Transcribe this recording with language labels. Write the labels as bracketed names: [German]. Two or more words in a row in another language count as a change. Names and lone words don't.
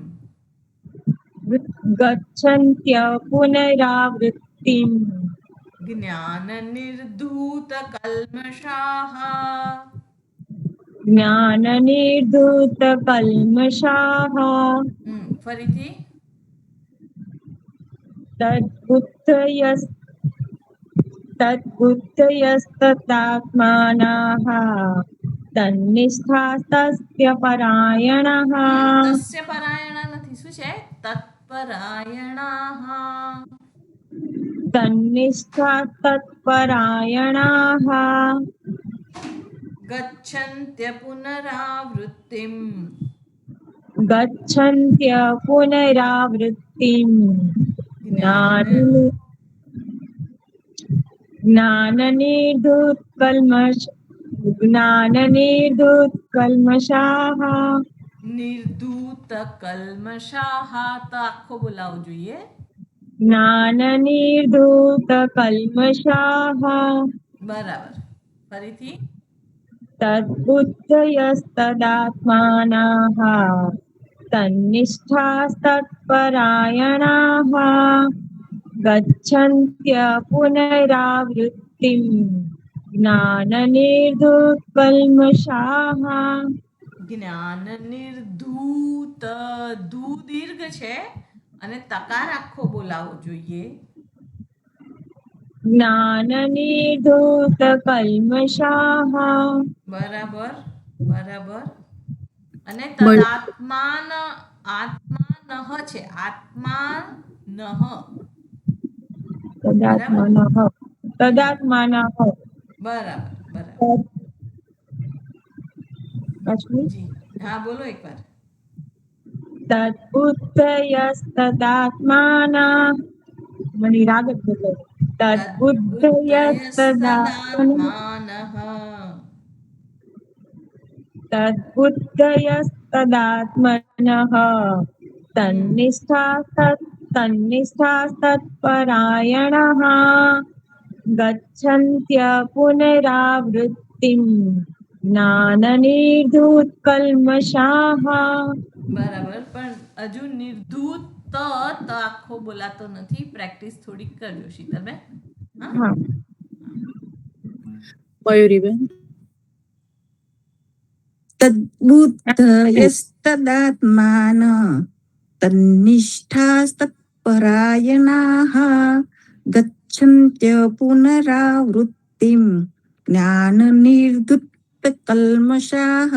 [Sanskrit] गच्छन्त्य पुनरावृत्तिम જ્ઞાનનિર્ધૂતકલ્મષાઃ જ્ઞાનનિર્ધૂતકલ્મષાઃ [Gujarati] ફરીથી. [Sanskrit] तद्बुद्धयस् तद्बुद्धयस्तदात्मानः तन्निष्ठास्तस्य परायणः [Gujarati] તસ્ય પરાયણા નથી, શું છે? તત્પરાયણાહ. [Sanskrit] तन्निष्ठा तत्परायणाः गच्छन्त्य पुनरावृत्तिम. गच्छन्त्य पुनरावृत्तिम् જ્ઞાન ज्ञाननिर्धूतकल्मषाः निर्धूत कल्मषाह. [Gujarati] તો આખો બોલાવવો જોઈએ. [Sanskrit] ज्ञाननिर्धूतकल्मषाः [Gujarati] બરાબર. ફરીથી. [Sanskrit] तद्बुद्धयस्तदात्मानः तन्निष्ठास्तत्परायणाः गच्छन्त्य पुनरावृत्तिम् ज्ञाननिर्धूतकल्मषाः ज्ञान निर्धूत. [Gujarati] ધૂ દીર્ઘ છે અને તકાર આખો બોલાવવો જોઈએ. [Sanskrit] ज्ञाननिर्धूतकल्मषाः [Gujarati] બરાબર બરાબર. અને તદાત્માન, આત્માનઃ છે. [Sanskrit] આત્માનઃ. तदात्मनः तदात्मानः [Gujarati] બરાબર બરાબર. [Sanskrit] अस्मि [Gujarati] જી હા, બોલો એકવાર. तद्बुद्धयस्तदात्मानः મને રાગ જ બદલાય. [Sanskrit] તદ્બુद्धયस्तदात्मनः तन्निष्ठास्तत्परायणः गच्छन्त्य पुनरावृत्तिम् ज्ञाननिर्धूतकल्मषाः [Gujarati] બરાબર. પણ હજુ નિર્ધૂત ત આખો બોલાતો નથી. પ્રેક્ટિસ થોડીક કરજો શીતલબેન. હા, હા મયુરીબેન. [Sanskrit] तद्बुद्धयस्तदात्मान तन्निष्ठास्तत्परायणाः गच्छन्त्य पुनरावृत्तिम ज्ञाननिर्धूतकल्मषाः.